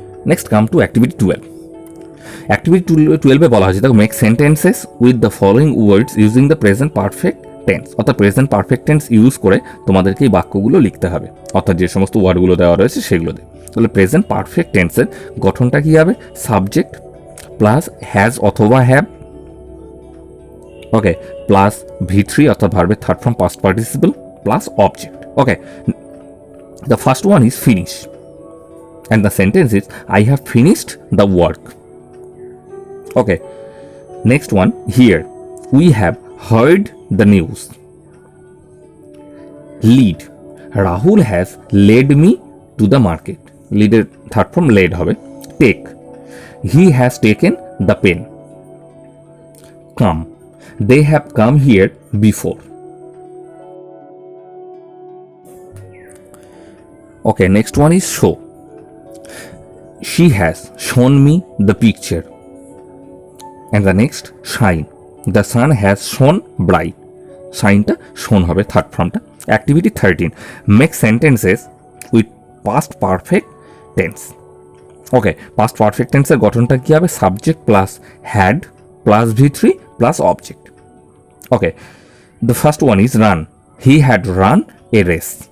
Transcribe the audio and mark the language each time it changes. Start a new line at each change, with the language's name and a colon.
Bangla: Next come to activity 12. Activity 12-এ বলা হয়েছে দেখো
English: make sentences with the following words using the present perfect tense,
Bangla: অর্থাৎ present perfect tense use করে তোমাদেরকে এই বাক্যগুলো লিখতে হবে, অর্থাৎ যে সমস্ত ওয়ার্ডগুলো দেওয়া রয়েছে সেগুলো দিয়ে। তাহলে প্রেজেন্ট পারফেক্ট টেন্সের গঠনটা কী হবে? সাবজেক্ট প্লাস হ্যাজ অথবা হ্যাভ, ওকে, প্লাস V3 অর্থাৎ ভার্বের third form past participle plus object.
English: Okay, the first one is finish and the sentence is I have finished the work. Okay, next one, here we have heard the news. Lead, Rahul has led me to the market.
Bangla: Lead এর third form led হবে।
English: Take, he has taken the pen. Come, they have come here before. Okay, next one is show. She has shown me the picture. And the next, shine, the sun has shone bright.
Bangla: Shineটা shown হবে third ফর্মটা। Activity 13,
English: Make sentences with past perfect tense.
Bangla: Okay, past perfect টেন্সের গঠনটা কী হবে? Subject plus had plus V3 plus object.
English: Okay, the first one is run, he had run a race.